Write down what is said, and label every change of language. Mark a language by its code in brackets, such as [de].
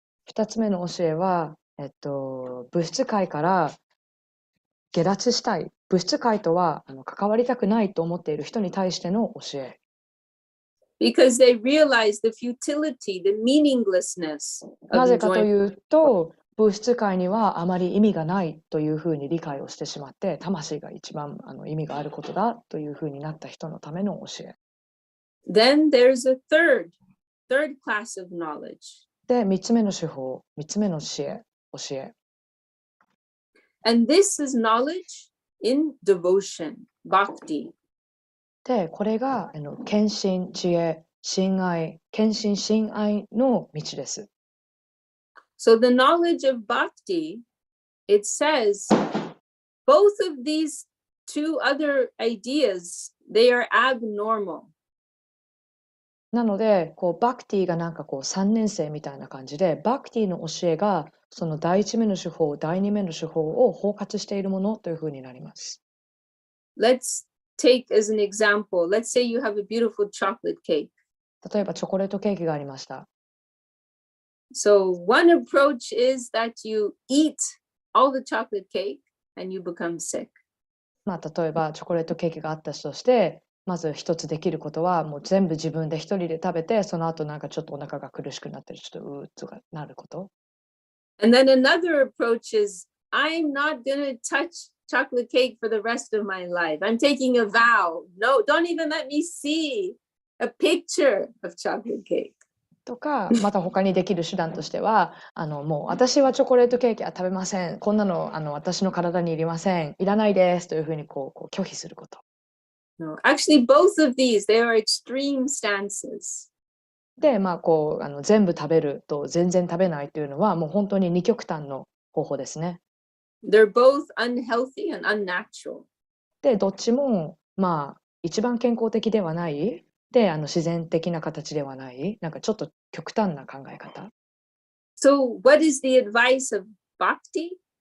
[ja] 2つ目の教えは、物質界から下脱したい。物質界とは関わりたくないと思っている人に対しての教え。 [en] Because they realize the futility, the meaninglessness of enjoyment. [ja] なぜかというと、物質界にはあまり意味がないというふうに理解をしてしまって、魂が一番意味があることだというふうになった人のための教え。 [en] Then there's a third class of knowledge. [ja] で、3つ目の手法、3つ目の教え。 [en] And this is knowledge in devotion, bhakti. [ja] で、これが献身、知恵、親愛、献身、親愛の道です。 [en] So the knowledge of bhakti, it says both of these two other ideas, they are abnormal. [ja] なので、バクティがなんか3年生みたいな感じで、バクティの教えがその第一目の手法、第二目の手法を包括しているものというふうになります。 [en] Let's take as an example, let's say you have a beautiful chocolate cake. [ja] 例えばチョコレートケーキがありました。 [en] So one approach is that you eat all the chocolate cake and you become sick. [ja] 例えばチョコレートケーキがあったとして、まず一つできることはもう全部自分で一人で食べて、その後なんかちょっとお腹が苦しくなってる、ちょっとうーっとかなること。 [en] And then another approach is, I'm not gonna touch chocolate cake for the rest of my life. I'm taking a vow. No, don't even let me see a picture of chocolate cake. [ja] とか、また他にできる手段としては、もう私はチョコレートケーキは食べません。こんなの私の体にいりません。いらないですというふうに拒否すること。 [en] No, actually, both of these, they are extreme stances. [ja] で、全部食べると全然食べないというのは、もう本当に二極端の方法ですね。 [en] They're both unhealthy and unnatural. [ja] で、どっちも、一番健康的ではない。で、自然的な形ではない。なんかちょっと極端な考え方。 [en] So, what is the advice of Bhakti?